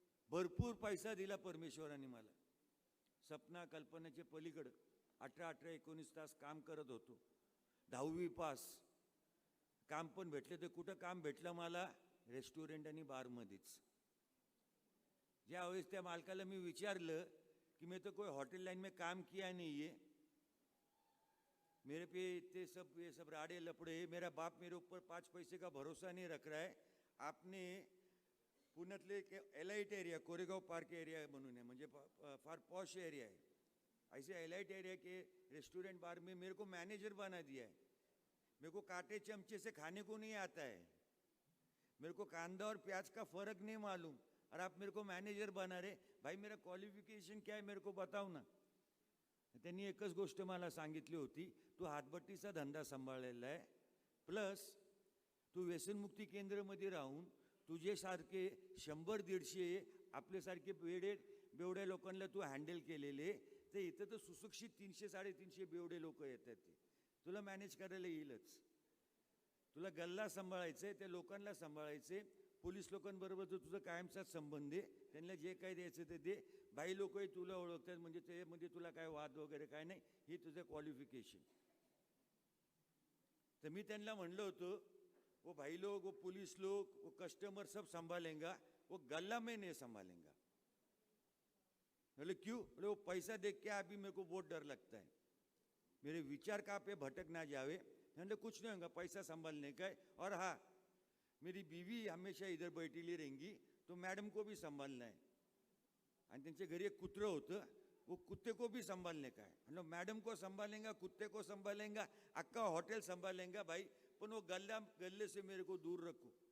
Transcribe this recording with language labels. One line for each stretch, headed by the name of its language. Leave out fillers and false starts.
Marathi: भरपूर पैसा दिला परमेश्वराने मला. सपना कल्पनेचे पलीकडं 18-19 तास काम करत होतो. 10वी पास. काम पण भेटले तर कुठं काम भेटलं मला रेस्टॉरंट आणि बारमध्येच. ज्यावेळेस त्या मालकाला मी विचारलं कि
Hindi: मैं तो कोई होटल लाइन में काम किया नहीं है, मेरे पे इतने ये सब राड़े लपड़े, मेरा बाप मेरे ऊपर 5 पैसे का भरोसा नहीं रख रहा है. आपने
Marathi: पुण्यातले elite area, Koregaon park area म्हणून आहे, म्हणजे फार पॉश एरिया
Hindi: है, ऐसे एलाइट एरिया के रेस्टोरेंट बार में मेरे को मैनेजर बना दिया है. मेरे को कांटे चमचे से खाने को नहीं आता है. मेरे को कांदा और प्याज का फर्क नहीं मालूम, और आप मेरे को मॅनेजर बना रहे, भाई मेरा क्वालिफिकेशन क्या है मेरे को बताव ना.
Marathi: त्यांनी एकच गोष्ट मला सांगितली होती, तू हातभट्टीचा धंदा सांभाळलेला आहे, प्लस तू व्यसनमुक्ती केंद्रामध्ये राहून तुझ्यासारखे 100-150 आपल्यासारखे बेवड्या लोकांना तू हँडल केलेले, ते इथं तर सुशिक्षित 300-350 बेवडे लोक येतात, ते तुला मॅनेज करायला येईलच. तुला गल्ला सांभाळायचं आहे, त्या लोकांना सांभाळायचे, पोलीस लोकांबरोबर तर तुझं कायमचाच संबंध आहे, त्यांना जे काय द्यायचं ते दे. बाई लोकही तुला ओळखतात, म्हणजे त्यामध्ये तुला काय वाद वगैरे काय नाही, हे तुझं क्वालिफिकेशन. तर मी त्यांना म्हणलं होतं,
Hindi: वो भाई लोग, वो पुलिस लोग, वो कस्टमर सब संभालेंगा, वो गल्ला में नहीं संभालेंगा. बोले क्यों? बोले वो पैसा देख के अभी मेरे को बहुत डर लगता है, मेरे विचार कहाँ पे भटक ना जावे. मैंने कुछ नहीं होगा, पैसा संभालने का है, और हाँ मेरी बीवी हमेशा इधर बैठीली रहेंगी, तो मैडम को भी संभालना है.
Marathi: आणि त्यांच्या घरी एक कुत्रं होतं,
Hindi: वो कुत्ते को भी संभालने का है. मतलब मैडम को संभालेंगा, कुत्ते को संभालेंगा, अक्का हॉटेल संभालेंगा भाई, पण वो गल्ले से मेरे को दूर रखो.